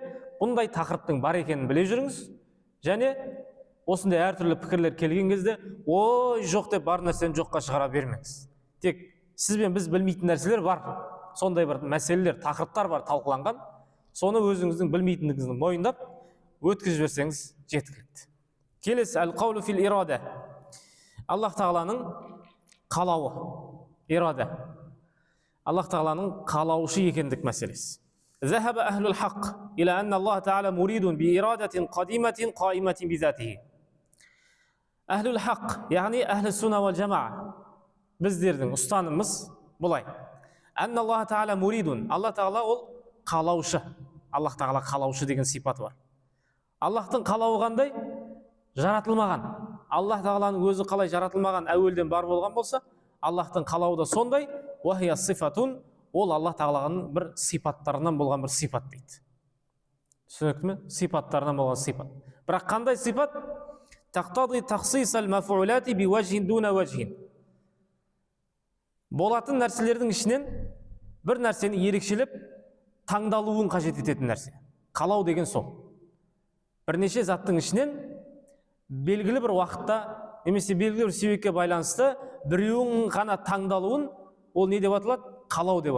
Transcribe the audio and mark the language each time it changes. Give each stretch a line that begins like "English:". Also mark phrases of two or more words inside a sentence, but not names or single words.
Kazakh: Бұндай тақырыптың бар екенін біле жүріңіз. Және осындай әртүрлі пікірлер келген кезде, ой жоқ деп бар нәрсені жоққа шығара бермеңіз. Тек сізбен біз білмейтін нәрселер бар. Сондай бір мәселелер, тақырыптар бар талқыланған. Соны өзіңіздің білмейтіндігіңізді мойындап, өткізіп жіберсеңіз жеткілікті. Келесі
Arabic: القول في الإرادة.
Kazakh: Аллах тағаланың қалауы, ирада. Аллах тағаланың қалаушы екендік мәселесі.
Arabic: ذهب أهل الحق إلى أن الله تعالى مريد بإرادة قديمة قائمة بذاته. أهل الحق يعني أهل السنة والجماعة
Kazakh: біздердің ұстанымыз бұлай.
Arabic: أن الله تعالى مريد.
Kazakh: Аллах тағала ол қалаушы. Аллах тағала қалаушы деген сипаты бар. Аллахтың қалауы қандай? Жаратылмаған. Аллах тағаланың өзі қалай жаратылмаған, әуелден бар болған болса, Аллахтың қалауы да сондай.
Arabic: وهي صفة.
Kazakh: Ол Аллах тағаланың бір сипаттарынан болған бір сипат дейді. Түсінікті ме? Сипаттарынан болған сипат. Бірақ қандай сипат?
Arabic: تقتضي تخصيص المفعولات بوجه دون وجه.
Kazakh: Болатын нәрселердің ішінен бір нәрсені ерекшелеп таңдалуын қажет ететін нәрсе. Қалау деген сол. Бірнеше заттың ішінен белгілі бір уақытта немесе белгілі бір себепке байланысты біреуінің ғана таңдалуын ол не деп аталады?